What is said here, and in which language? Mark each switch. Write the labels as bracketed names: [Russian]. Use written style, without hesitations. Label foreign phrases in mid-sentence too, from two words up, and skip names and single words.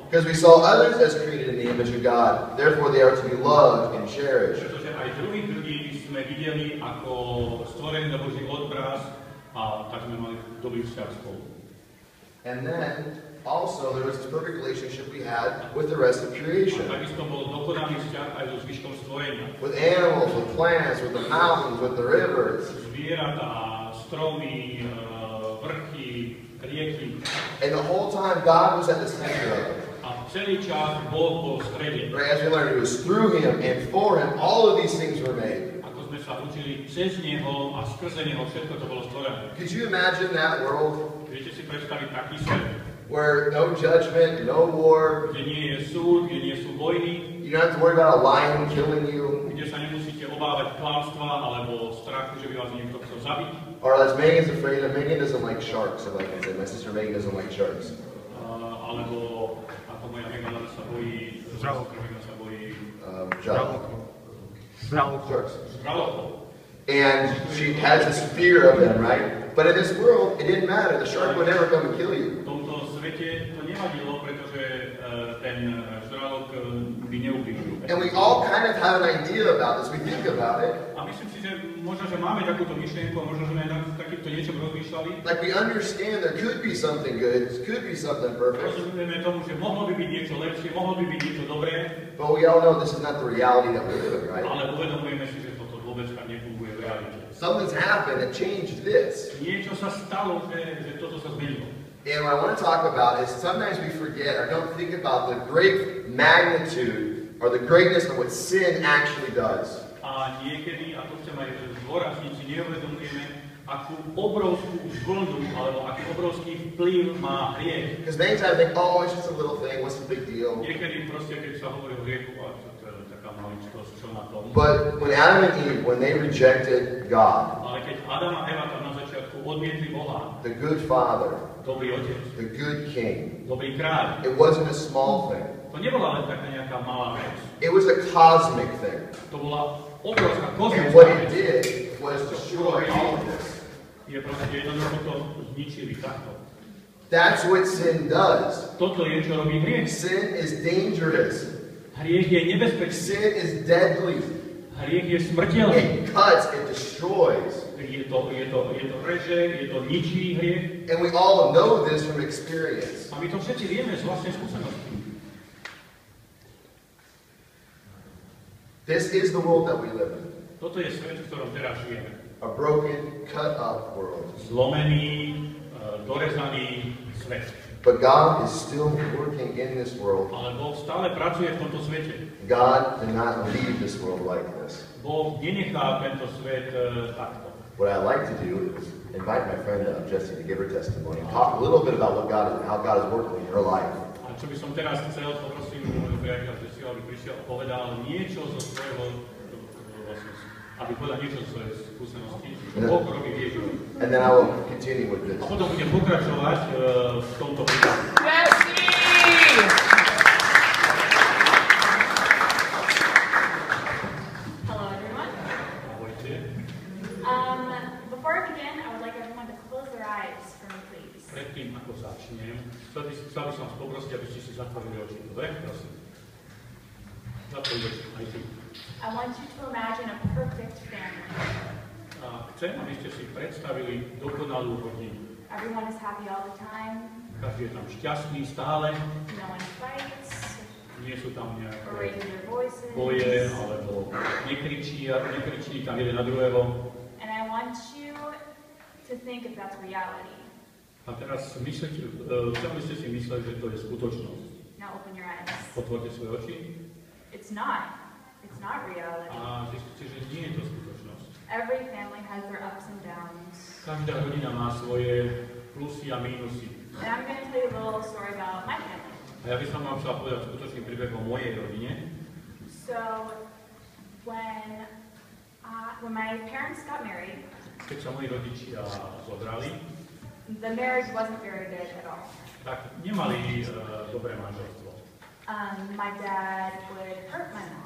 [English] Because we saw others as created in the image of God. Therefore they are to be loved and cherished. [Slovak] Pretože aj druhých ľudí sme videli ako stvorený na Boží obraz a tak sme mali dobrý vzťah spolu. [English] And then also there was this perfect relationship we had with the rest of creation. [Slovak] A takisto bol dokonalý vzťah aj so zvyškom stvorenia. [English] With animals, with plants, with the mountains, with the rivers. [Slovak] Zvieratá, stromy, vrchy, rieky. [English] And the whole time God was at the center of it. [Slovak] A celý čas Boh bol v strede. [English] Right? As we learned, it was through him and for him all of these things were made. [Slovak] Ako sme sa učili, cez neho a skrze neho všetko to bolo stvorené. [English] Could you imagine that world? [Slovak] Viete si predstaviť taký svet? [English] Where no judgment, no war. [Slovak] Kde nie je súd, kde nie sú vojny. [English] You don't have to worry about a lion killing you. [Slovak] Kde sa nemusíte obávať klamstva alebo strachu, že by vás niekto chcel zabiť. [English] Or as Megan's afraid of, Megan doesn't like sharks, so like I said, my sister Megan doesn't like sharks. [Slovak] Alebo ako moja Megan sa bojí, Megan sa bojí žralokov. [English] And she has this fear of them, right? But in this world, it didn't matter. The shark would never come and kill you. [Slovak] V tomto svete to nevadilo, pretože ten žralok by neublížil. [English] And we all kind of have an idea about this. We think about it. [Slovak] A myslím si, že možno, že máme takúto myšlienku, možno, že sme na takýmto niečom rozmýšľali. [English] Like we understand there could be something good, could be something perfect. [Slovak] Rozumieme tomu, že mohlo by byť niečo lepšie, mohlo by byť niečo dobré. [English] But we all know this is not the reality that we live in, right? [Slovak] Ale uvedomujeme si, že toto vôbec tak nefunguje v realite. [English] Something's happened that changed this. [Slovak] Niečo sa stalo, že toto sa zmenilo. [English] And what I want to talk about is sometimes we forget or don't think about the great magnitude or the greatness of what sin actually does. [Slovak] A niekedy, a to chcem aj zdôrazniť, si neuvedomujeme, akú obrovskú vlnu alebo aký obrovský vplyv má hriech. [English] Because many times I think, oh, it's just a little thing, what's the big deal? [Slovak] Niekedy proste, keď sa hovorí o hriechu, a to je taká maličkosť, čo na tom. [English] But when Adam and Eve, when they rejected God, [Slovak] Ale keď Adam a Eva tam na začiatku odmietli Boha, [English] the good Father, [Slovak] dobrý otec, [English] the good King, [Slovak] dobrý kráľ, [English] it wasn't a small thing. [Slovak] to nebola len taká nejaká malá vec. [English] It was a cosmic thing. [Slovak] To bola obrovská [English] And what [Slovak] kozmická [English] it [Slovak] vec. [English] did was destroy all of this. [Slovak] Je proste jednoducho to zničili takto. [English] That's what sin does. [Slovak] Toto je, čo robí hriech. [English] Sin is dangerous. [Slovak] Hriech je nebezpečný. [English] Sin is deadly. [Slovak] Hriech je smrteľný. [English] It cuts, it destroys. [Slovak] Je to reže, je to ničí hriech. [English] And we all know this from experience. [Slovak] A my to všetci vieme z vlastnej skúsenosti. [English] This is the world that we live in. [Slovak] Toto je svet, v ktorom teraz žijeme. [English] A broken, cut up world. [Slovak] Zlomený, dorezaný svet. [English] But God is still working in this world. [Slovak] Ale Boh stále pracuje v tomto svete. [English] God did not leave this world like this. [Slovak] Boh nenechá tento svet takto. [English] What I'd like to do is invite my friend Jessi to give her testimony. Talk a little bit about how God is working in her life. [Slovak] A čo by som teraz chcel, poprosím priateľa Jessi, aby prišiel a povedal niečo zo svojho, aby povedal niečo zo svojej skúsenosti, čo Boh robí v jej živote. [English] And then I will continue with this. [Slovak] A potom budem pokračovať v tomto príklade. [English] Jessi! Hello, everyone. [Slovak] Ahojte. [English] Before I begin, I would like everyone to close their eyes for me, please. [Slovak] Predtým, ako začnem, chcel by som vás poprosiť, aby ste si zatvorili oči. Dobre? Prosím. Zatvorili oči. Aj ty. [English] I want you to imagine a perfect family. [Slovak] A chcem, aby ste si predstavili dokonalú rodinu. [English] Everyone is happy all the time. [Slovak] Každý je tam šťastný stále. [English] No one fights [Slovak] Nie sú tam [English] or [Slovak] nejaké [English] raises their voices. [Slovak] boje, alebo nekričí tam jeden na druhého. [English] And I want you to think if that's reality. [Slovak] A teraz chcel by ste si myslieť, že to je skutočnosť. [English] Now open your eyes. [Slovak] Otvorte svoje oči [English] It's not. It's not reality. [Slovak] a zistíte, že nie je to skutočnosť. [English] Every family has their ups and downs. [Slovak] Každá rodina má svoje plusy a mínusy. [English] And I'm going to tell you a little story about my family. [Slovak] A ja by som vám chcel povedať skutočný príbeh o mojej rodine. [English] So, when my parents got married, [Slovak] Keď sa moji rodičia zobrali, [English] the marriage wasn't very good at all. [Slovak] tak nemali dobré manželstvo. [English] My dad would hurt my mom,